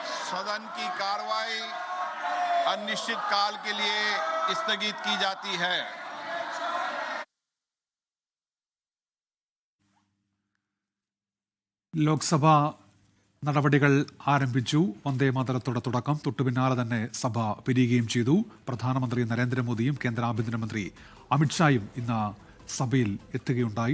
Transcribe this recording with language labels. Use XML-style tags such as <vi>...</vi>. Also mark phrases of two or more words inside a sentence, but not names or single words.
<hi>सदन की कार्रवाई अनिश्चित काल के लिए स्थगित की जाती है।</hi> <ml>ലോക്സഭാ നടപടികൾ ആരംഭിച്ചു. വന്ദേ മാതരത്തോടെ തുടക്കം. തൊട്ടുപിന്നാലെ തന്നെ സഭ പിരിയുകയും ചെയ്തു. പ്രധാനമന്ത്രി നരേന്ദ്രമോദിയും കേന്ദ്ര ആഭ്യന്തരമന്ത്രി അമിത്ഷായും ഇന്ന് സഭയിൽ എത്തുകയുണ്ടായി.</ml>